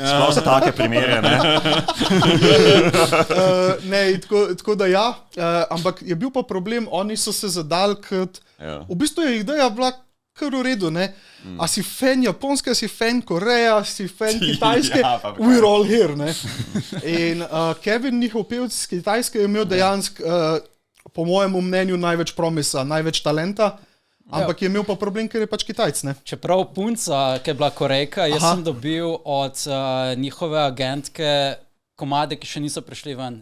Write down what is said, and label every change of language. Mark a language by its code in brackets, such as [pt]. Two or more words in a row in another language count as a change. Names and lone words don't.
[sl] Sploh za take primere, ne? Ne, tako da ja, ampak je bil pa problem, oni so se zadali, kot v bistvu je ideja bila kar v redu, ne? A si fan Japonske, a si fan Koreja, a si fan Kitajske, [en] we're all here, [sl] ne? In Kevin, njihov pevc iz Kitajske, je imel dejansko, po mojemu mnenju, največ promisa, največ talenta, ampak je imel pa problem, ker je pač Kitajc, ne? Čeprav punca, ki je bila Korejka, jaz sem dobil od njihove agentke komade, ki še niso prišli ven.